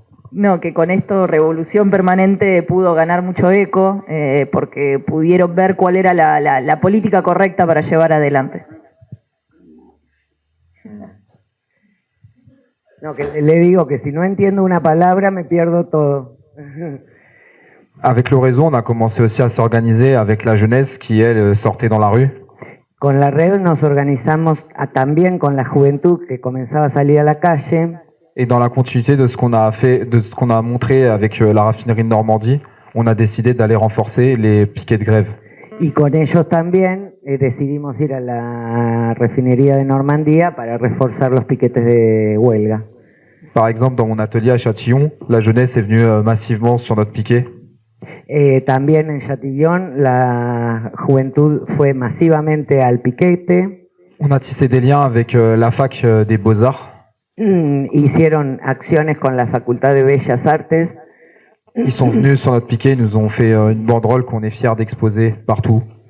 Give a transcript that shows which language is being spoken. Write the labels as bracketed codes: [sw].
[es] No, que con esto Revolución Permanente pudo ganar mucho eco porque pudieron ver cuál era la política correcta para llevar adelante. No, que le digo que si no entiendo una palabra me pierdo todo. [fr] Avec le réseau, on a commencé aussi à s'organiser avec la jeunesse qui, elle, sortait dans la rue. [es] Con la red nos organizamos también con la juventud que comenzaba a salir a la calle. [fr] Et dans la continuité de ce qu'on a fait, de ce qu'on a montré avec la raffinerie de Normandie, on a décidé d'aller renforcer les piquets de grève. [es] Y con ellos también decidimos ir a la refinería de Normandía para reforzar los piquetes de huelga. [fr] Par exemple, dans mon atelier à Châtillon, la jeunesse est venue massivement sur notre piquet. [es] También en Châtillon, la juventud fue masivamente al piquete. [fr] On a tissé des liens avec la fac des Beaux-Arts. [es] Hicieron acciones con la Facultad de Bellas Artes. [fr] Ils sont venus sur notre piquet, ils nous ont fait une banderole qu'on est fiers d'exposer partout.